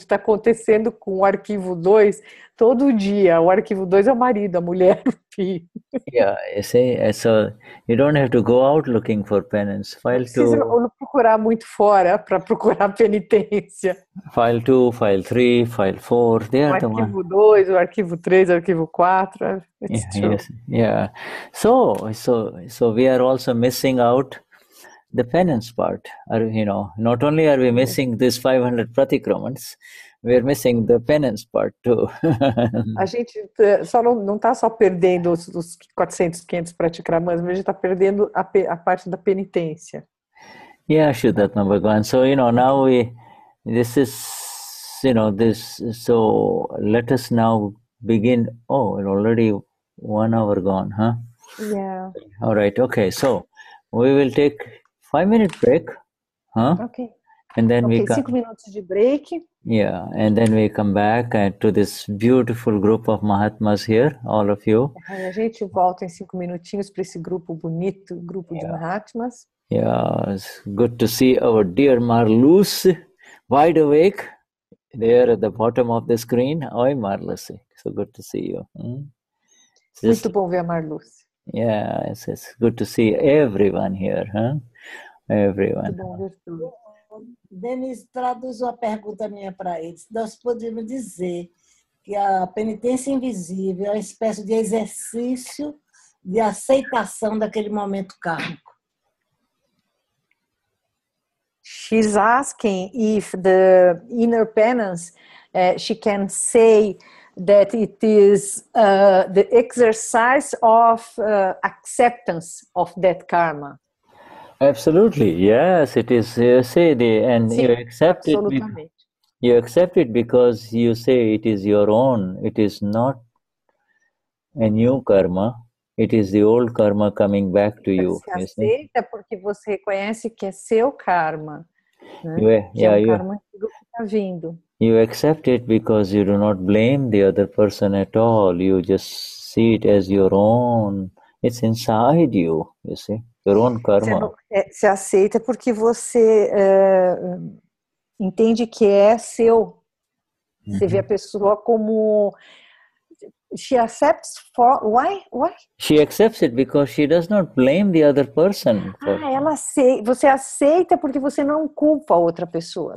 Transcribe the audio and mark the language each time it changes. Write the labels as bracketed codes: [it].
[pt] Está acontecendo com o arquivo 2 todo dia. O arquivo 2 é o marido, a mulher, o filho. [en] Yeah, you see, so you don't have to go out looking for penance. [pt] Não [en] File [pt] precisa [en] 2, [pt] procurar muito fora para procurar penitência. [en] file 2, file 3, file 4, they [pt] O [en] are the one. [pt] arquivo 2, o arquivo 3, o arquivo 4. [en] It's true. Yes, yeah. So we are also missing out the penance part. You know, not only are we missing this 500 pratikramans, we are missing the penance part too. [pt] A gente só não está só perdendo os 400, 500 pratikramans, mas a gente está perdendo a parte da penitência. [en] Yeah, Shuddhatma Bhagavan. So, you know, now this is, you know, so let us now begin. Oh, already 1 hour gone, huh? Yeah. All right, okay. So, we will take 5-minute break, huh? Ok. And then we [pt] 5 minutos de break. [en] Yeah, and then we come back to this beautiful group of Mahatmas here, all of you. [pt] Aí a gente volta em 5 minutinhos para esse grupo bonito, grupo de Mahatmas. [en] Yeah, it's good to see our dear Marlus wide awake there at the bottom of the screen. Oi, Marlus, so good to see you. [pt] Muito bom ver a Marlus. [en] Yeah, it's good to see everyone here, huh? Everyone. [pt] Muito bom ver tudo. Denise, traduz uma pergunta minha para eles. Nós podemos dizer que a penitência invisível é uma espécie de exercício de aceitação daquele momento kármico. [en] She's asking if the inner penance, she can say that it is the exercise of acceptance of that karma. Absolutely, yes, it is. You say and [pt] Sim, [en] you accept it. [pt] absolutamente. [en] You accept it because you say it is your own. It is not a new karma. It is the old karma coming back to you. [pt] Você aceita porque você reconhece que é seu karma, né? Karma antigo que está vindo. [en] You accept it because you do not blame the other person at all. You just see it as your own. It's inside you, you see, your own karma. [pt] Você aceita porque você entende que é seu. Você vê a pessoa como... [en] She accepts for... Why? She accepts it because she does not blame the other person. [pt] Você aceita porque você não culpa a outra pessoa.